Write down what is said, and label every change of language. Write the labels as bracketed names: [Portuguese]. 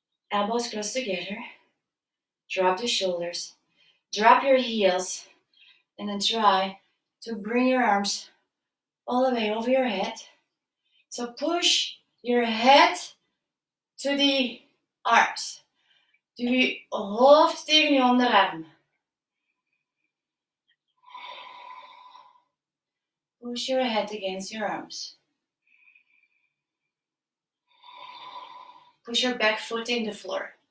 [English] Elbows close together. Drop the shoulders. Drop your heels. And then try to bring your arms all the way over your head. So push your head to the arms. [Dutch] Duw je hoofd tegen je onderarm. [English] Push your head against your arms. Push your back foot in the floor.